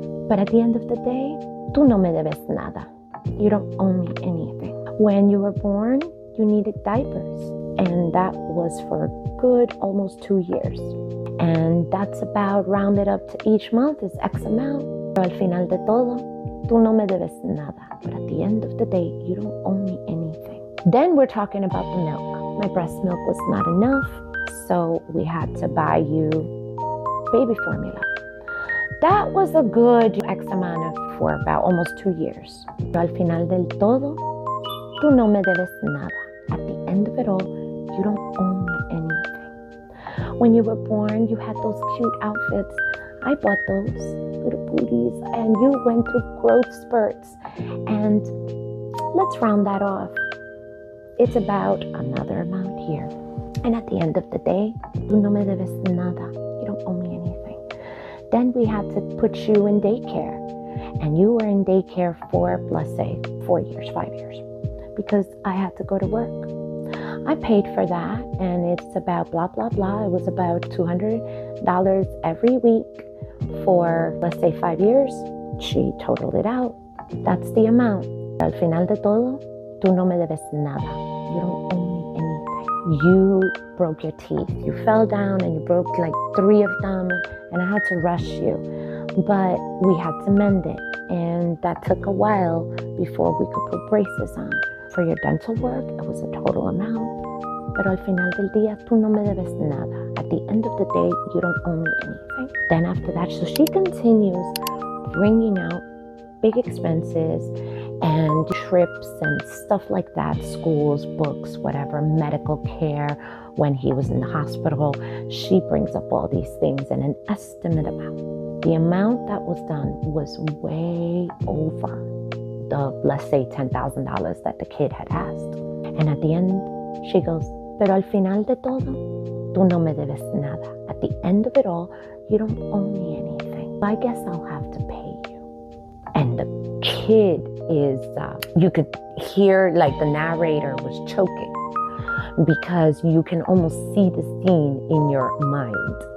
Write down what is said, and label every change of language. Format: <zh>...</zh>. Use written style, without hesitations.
<en>But at the end of the day,</en> <es>tú no me debes nada.</es> <en>You don't owe me anything. When you were born, you needed diapers. And that was for a good almost 2 years. And that's about rounded up to each month is X amount.</en> <es>Pero al final de todo, tú no me debes nada.</es> <en>But at the end of the day, you don't owe me anything." Then we're talking about the milk. My breast milk was not enough, so we had to buy you baby formula. That was a good X amount for about almost 2 years.</en> <es>Pero al final del todo, tú no me debes nada.</es> <en>At the end of it all, you don't owe me anything. When you were born, you had those cute outfits. I bought those little booties, and you went through growth spurts. And let's round that off. It's about another amount here. And at the end of the day,</en> <es>tú no me debes nada.</es> <en>You don't owe me anything. Then we had to put you in daycare. And you were in daycare for, let's say, 4 years, 5 years. Because I had to go to work. I paid for that, and it's about blah, blah, blah. It was about $200 every week for, let's say, 5 years. She totaled it out. That's the amount.</en> <es>Al final de todo, tú no me debes nada.</es> <en>You don't owe me anything. You broke your teeth. You fell down and you broke like 3 of them, and I had to rush you. But we had to mend it, and that took a while before we could put braces on. For your dental work, it was a total amount.</en> <es>Pero al final del día, tú no me debes nada.</es> <en>At the end of the day, you don't owe me anything. Then after that, so she continues bringing out big expenses and trips and stuff like that, schools, books, whatever, medical care. When he was in the hospital, she brings up all these things and an estimate amount. The amount that was done was way over the, let's say, $10,000 that the kid had asked. And at the end, she goes,</en> <es>pero al final de todo, tú no me debes nada.</es> <en>At the end of it all, you don't owe me anything. I guess I'll have to pay you. And the kid is, you could hear like the narrator was choking because you can almost see the scene in your mind.</en>